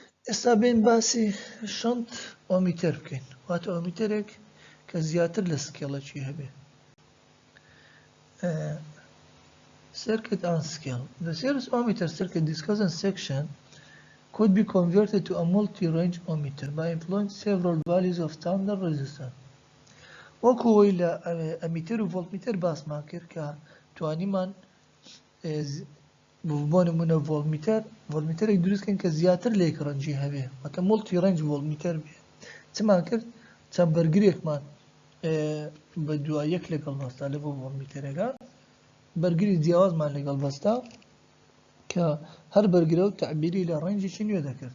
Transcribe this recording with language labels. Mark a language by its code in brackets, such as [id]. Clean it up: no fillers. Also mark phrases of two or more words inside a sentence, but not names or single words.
[ckb] ئێستا بین باسی [en] shunt ohmmeter [ckb] بکەین واتە ئۆمیتەرێک کە زیاتر لە سکێڵەکی هەبێ. [en] Circuit on scale. The series ohmmeter circuit discussed in section could be converted to a multi-range ohmmeter by employing several values of standard resistance. [ckb] وەکو لە ئەمیتر و ڤۆڵتمیتر باسمان کرد کە توانیمان بۆ نمونە ڤۆڵتمیتەرێک دروستکەین کە زیاتر لە یەک ڕەنجی هەبێ واتە [en] multi range voltmeter [ckb] بێ. چمان کرد چەند بەرگریەکمان بە دوای یەک لەگەڵ بەستا لە بۆ ڤۆڵتمیتەرێکە بەرگری جیاوازمان لەگەڵ بەستا کە هەر بەرگرە و تعبیری لە ڕەنجێکی نوێ دەکرد.